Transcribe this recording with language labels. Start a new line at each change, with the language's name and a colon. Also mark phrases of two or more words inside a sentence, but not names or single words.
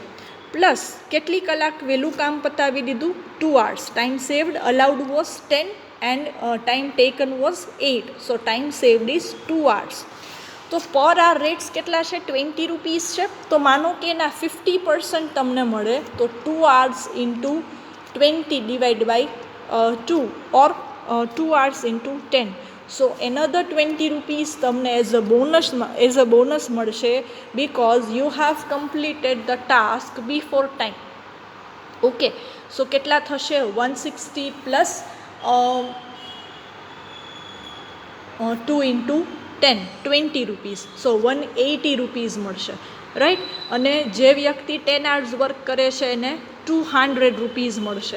Gujarati: પ્લસ કેટલી કલાક વહેલું કામ પતાવી દીધું? 2 hours.
English: time saved allowed was 10 and time taken was 8, so time saved is 2 hours.
Gujarati: તો
English: per hour rates
Gujarati: કેટલા છે? 20 રૂપીઝ છે. તો માનો કે એના 50% તમને મળે તો
English: 2 hours into 20 divided by 2 or 2 hours into 10. સો another 20 rupees તમને as a bonus મળશે because you have completed the task before time.
Gujarati: ઓકે. સો કેટલા થશે? 160 પ્લસ 2 into 10, 20 રૂપીઝ. સો 180 રૂપીઝ મળશે, રાઈટ. અને જે વ્યક્તિ 10
English: hours work
Gujarati: કરે છે એને 200 રૂપીઝ મળશે.